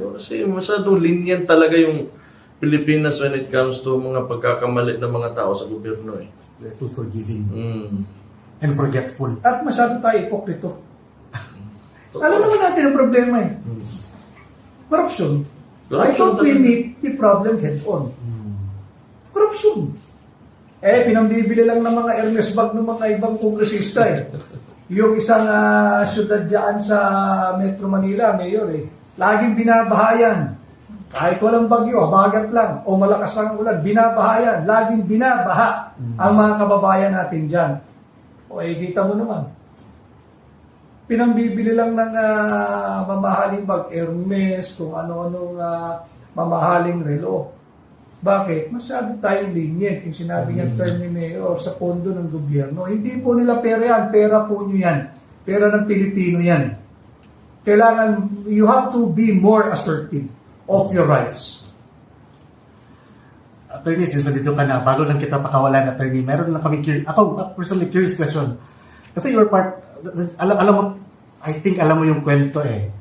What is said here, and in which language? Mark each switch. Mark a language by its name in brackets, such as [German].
[Filipino] Kasi masyado lenient talaga yung Pilipinas [English] when it comes to [Filipino] mga pagkakamali ng mga tao sa gobyerno eh. [English] We're too forgiving and forgetful. [Filipino] At masyado tayo ipokrito. Alam naman natin ang problema eh. [English] Corruption. I thought we meet the problem head on. Corruption. [Filipino] Pinambibili lang ng mga Ernest Bag ng mga ibang kongresista eh. Yung isang syudad dyan sa Metro Manila, Mayor laging binabahayan. Kahit walang bagyo, habagat lang, o malakas lang ang ulan, binabahayan, laging binabaha ang mga kababayan natin dyan. Kita mo naman. Pinambibili lang ng mamahaling bag, Hermes, kung ano-anong mamahaling relo. Bakit? Masyado tayong lenient. Yung sinabi niya term ni Mayor sa pondo ng gobyerno. Hindi po nila pera yan. Pera po nyo yan. Pera ng Pilipino yan. [English] Kailangan, you have to be more assertive of your rights. [Filipino] Attorney, since dito ka na, bago lang kita pakawalan, attorney, meron lang kami [English] personally curious question. [Filipino] Kasi [English] your part, [Filipino] alam mo, [English] I think [Filipino] alam mo yung kwento eh.